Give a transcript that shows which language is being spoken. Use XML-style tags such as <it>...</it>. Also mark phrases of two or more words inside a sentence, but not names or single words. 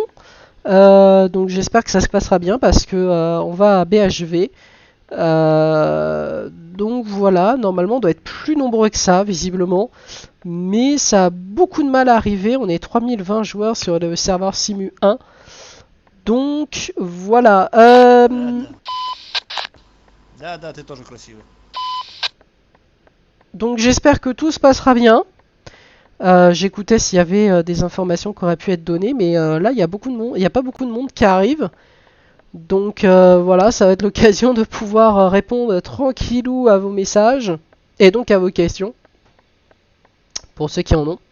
<fr>Donc j'espère que ça se passera bien parce que on va à BHV. Donc voilà, normalement on doit être plus nombreux que ça visiblement, mais ça a beaucoup de mal à arriver. On est 3020 joueurs sur le serveur Simu 1. Donc voilà.</fr> <ru>Да, да. Да, да, ты тоже красивый.</ru> <fr>Donc j'espère que tout se passera bien. J'écoutais s'il y avait des informations qui auraient pu être données, mais là il y a beaucoup de monde, il n'y a pas beaucoup de monde qui arrive. Donc voilà, ça va être l'occasion de pouvoir répondre tranquillou à vos messages et donc à vos questions, pour ceux qui en ont.</fr>